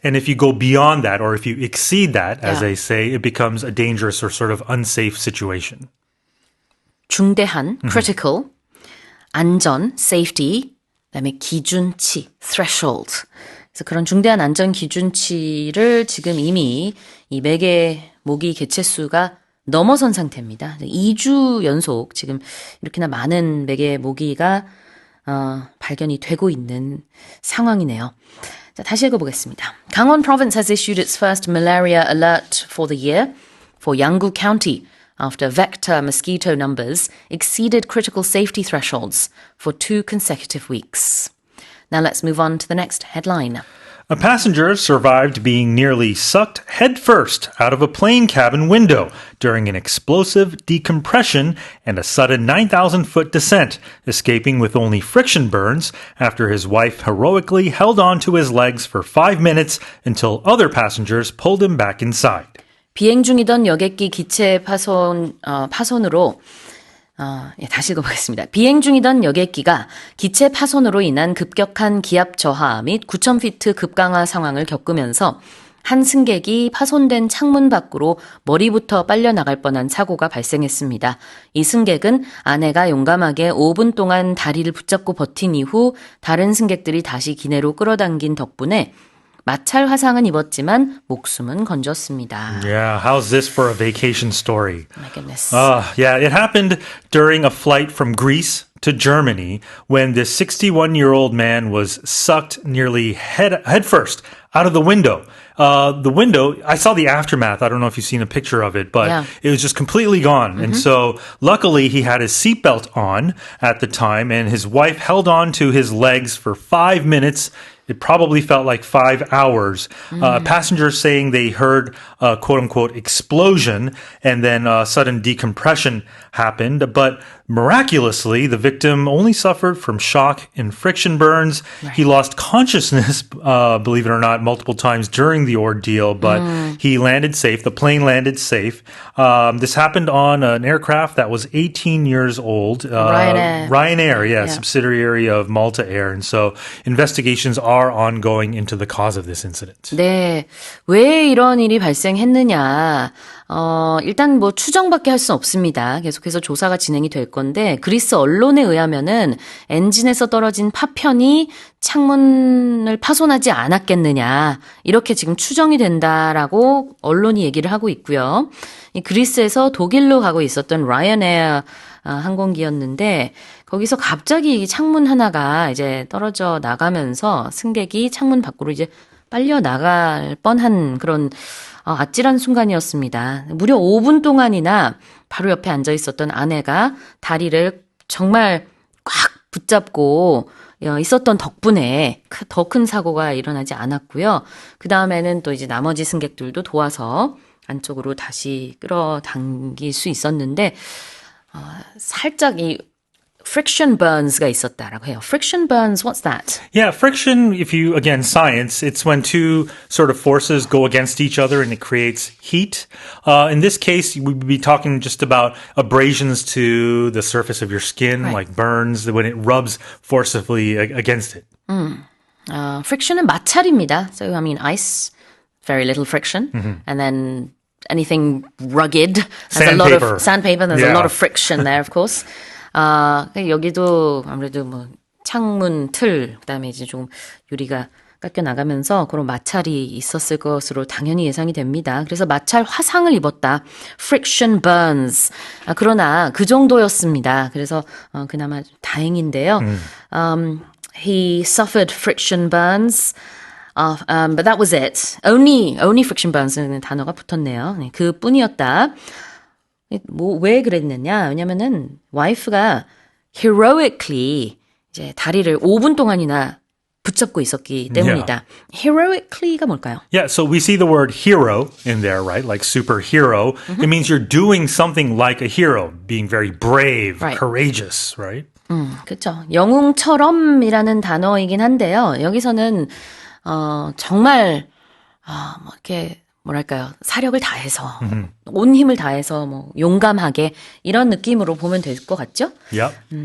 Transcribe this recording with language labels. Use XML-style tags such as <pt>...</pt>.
<en>And if you go beyond that, or if you exceed that, as they say, it becomes a dangerous or sort of unsafe situation.</en> <ko>중대한, critical, 안전, safety, 그다음에 기준치, threshold. 그래서 그런 중대한 안전 기준치를 지금 이미 이 매개 모기 개체수가 넘어선 상태입니다. 2주 연속 지금 이렇게나 많은 매개 모기가 발견이 되고 있는 상황이네요. 자, 다시 읽어보겠습니다.</ko> <en>Gangwon Province has issued its first malaria alert for the year for Yanggu County after vector mosquito numbers exceeded critical safety thresholds for 2 consecutive weeks. Now let's move on to the next headline. A passenger survived being nearly sucked headfirst out of a plane cabin window during an explosive decompression and a sudden 9,000-foot descent, escaping with only friction burns after his wife heroically held on to his legs for 5 minutes until other passengers pulled him back inside.</en> <ko>비행 중이던 여객기 기체 파손으로 다시 읽어보겠습니다. 비행 중이던 여객기가 기체 파손으로 인한 급격한 기압 저하 및 9,000피트 급강하 상황을 겪으면서 한 승객이 파손된 창문 밖으로 머리부터 빨려나갈 뻔한 사고가 발생했습니다. 이 승객은 아내가 용감하게 5분 동안 다리를 붙잡고 버틴 이후 다른 승객들이 다시 기내로 끌어당긴 덕분에 마찰 화상은 입었지만 목숨은 건졌습니다.</ko> <en>Yeah, how's this for a vacation story? My goodness. Yeah, it happened during a flight from Greece to Germany when this 61-year-old man was sucked nearly headfirst out of the window. The window, I saw the aftermath. I don't know if you've seen a picture of it, but it was just completely gone. And so luckily he had his seatbelt on at the time and his wife held on to his legs for 5 minutes. It probably felt like 5 hours. Passengers saying they heard a quote-unquote explosion and then sudden decompression happened. But miraculously, the victim only suffered from shock and friction burns. Right. He lost consciousness, believe it or not, multiple times during the ordeal, but he landed safe. The plane landed safe. This happened on an aircraft that was 18 years old. Ryanair, yeah, subsidiary of Malta Air. And so investigations are ongoing into the cause of this incident.</en> <ko>네, 왜 이런 일이 발생했느냐? 일단 뭐 추정밖에 할 수 없습니다. 계속해서 조사가 진행이 될 건데 그리스 언론에 의하면은 엔진에서 떨어진 파편이 창문을 파손하지 않았겠느냐 이렇게 지금 추정이 된다라고 언론이 얘기를 하고 있고요. 이 그리스에서 독일로 가고 있었던 라이언에어 항공기였는데 거기서 갑자기 창문 하나가 이제 떨어져 나가면서 승객이 창문 밖으로 이제 빨려 나갈 뻔한 그런 아찔한 순간이었습니다. 무려 5분 동안이나 바로 옆에 앉아 있었던 아내가 다리를 정말 꽉 붙잡고 있었던 덕분에 더 큰 사고가 일어나지 않았고요. 그 다음에는 또 이제 나머지 승객들도 도와서 안쪽으로 다시 끌어당길 수 있었는데 살짝 이 friction burns가 있었다라고 해요.</ko> <en>Friction burns, what's that? Yeah, friction, if you, again, science, it's when two sort of forces go against each other and it creates heat. In this case, we'd be talking just about abrasions to the surface of your skin, right. Like burns, when it rubs forcibly against it.</en> <ko>Friction은 마찰입니다.</ko> <en>So, I mean, ice, very little friction. And then anything rugged has a lot of sandpaper, there's a lot of friction there, of course.</en> <ko>여기도 아무래도 뭐 창문 틀 그다음에 이제 좀 유리가 깎여 나가면서 그런 마찰이 있었을 것으로 당연히 예상이 됩니다. 그래서 마찰 화상을 입었다.</ko> <en>Friction burns.</en> <ko>그러나 그 정도였습니다. 그래서 그나마 다행인데요.</ko> <en>He suffered friction burns. But that was it. Only friction burns</en> <ko>는 단어가 붙었네요. 네, 그뿐이었다. 왜 그랬느냐? 왜냐면은 와이프가 heroically 이제 다리를 5분 동안이나 붙잡고 있었기 때문이다. Heroically가 뭘까요?</ko> <en>Yeah, so we see the word hero in there, right? Like superhero. It means you're doing something like a hero, being very brave, right. Courageous, right?</en> <ko>그렇죠. 영웅처럼이라는 단어이긴 한데요. 여기서는 정말 뭐 이렇게 뭐랄까요? 사력을 다해서 온 힘을 다해서 뭐 용감하게 이런 느낌으로 보면 될 것 같죠?</ko> <en>Yep.</en>